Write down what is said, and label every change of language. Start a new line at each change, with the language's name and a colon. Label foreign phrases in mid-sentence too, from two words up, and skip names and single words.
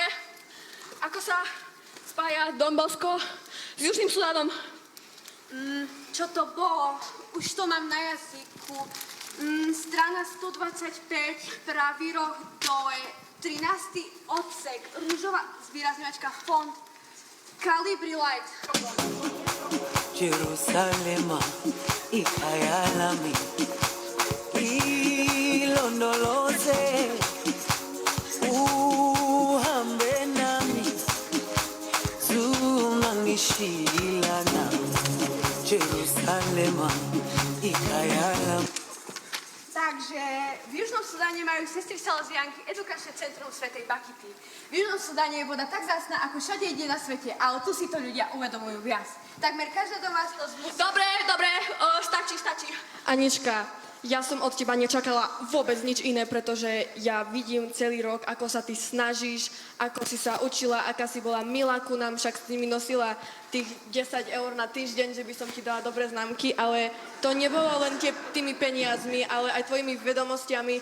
Slovak: Ako sa spája Don Bosco s Južným Sudánom? Čo to bolo? Už to mám na jazyku. Strana 125, pravý roh dole, 13. odsek, rúžová zvýrazňovačka, font, Calibri Light.
Zulu: Jerusalema, ikayalami, ilondoloze, uhambe nami, zungangishilana, Jerusalema, ikayalami.
Slovak: Takže v Južnom Sudáne majú sestry Salesiánky edukačné centrum Svätej Bakity. V Južnom Sudáne je voda tak vzácna, ako všade ide na svete, ale tu si to ľudia uvedomujú viac. Takmer každá domácnosť musí... Dobre, stačí. Anička, ja som od teba nečakala vôbec nič iné, pretože ja vidím celý rok, ako sa ty snažíš, ako si sa učila, aká si bola milá ku nám, však s nimi nosila tých 10 eur na týždeň, že by som ti dala dobré známky, ale to nebolo len tými peniazmi, ale aj tvojimi vedomostiami.